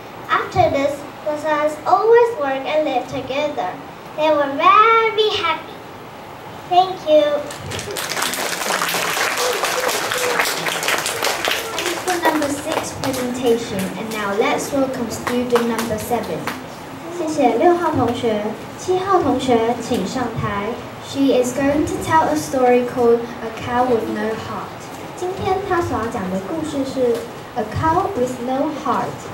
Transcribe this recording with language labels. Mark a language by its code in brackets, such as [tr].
[en] After this, the sons always work and live together. They were very happy. Thank you. Thanks for number 6 presentation. And now let's welcome student number 7. [zh] 谢谢6号同学，7号同学请上台。 [en] She is going to tell a story called A Cow with No Heart. [zh] 今天她所要讲的故事是 A Cow with No Heart.